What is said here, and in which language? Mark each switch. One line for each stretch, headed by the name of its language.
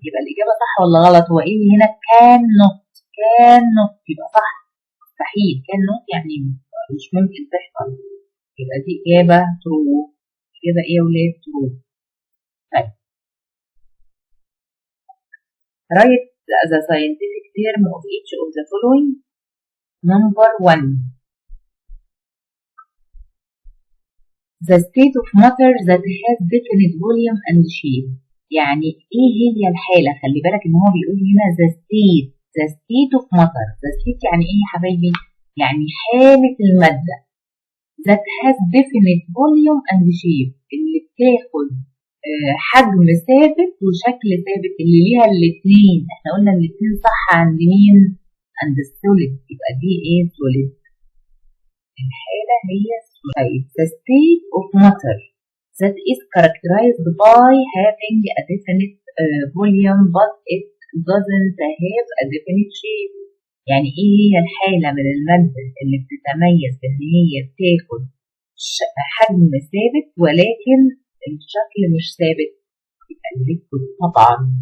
Arabic: يبقى الإجابة صح ولا غلط؟ هو إيه هنا؟ cannot، يبقى صح، مستحيل. cannot يعني مش ممكن تحصل. يبقى دي إجابة true. إجابة إيه يا ولاد؟ true.
English: طيب write the scientific term of each of the following. Number 1. The state of matter that has definite volume and shape.
Arabic: يعني ايه هي الحالة؟ خلي بالك ان هو بيقول هنا
English: the state of matter.
Arabic: the state يعني ايه يا حبايبي؟ يعني حالة المادة
English: that has definite volume and shape،
Arabic: اللي بتاخد حجم ثابت وشكل ثابت، اللي ليها الاتنين. احنا قلنا الاتنين صح عند مين؟ عند السوليد، يبقى دي ايه؟ سوليد. الحالة هي السوليد.
English: The state of matter that is characterized by having a definite volume but it doesn't have a definite shape.
Arabic: يعني ايه هي الحالة من المادة اللي بتتميز ان هي بتاخد حجم ثابت ولكن الشكل مش ثابت؟ يبقى الليكويد طبعا.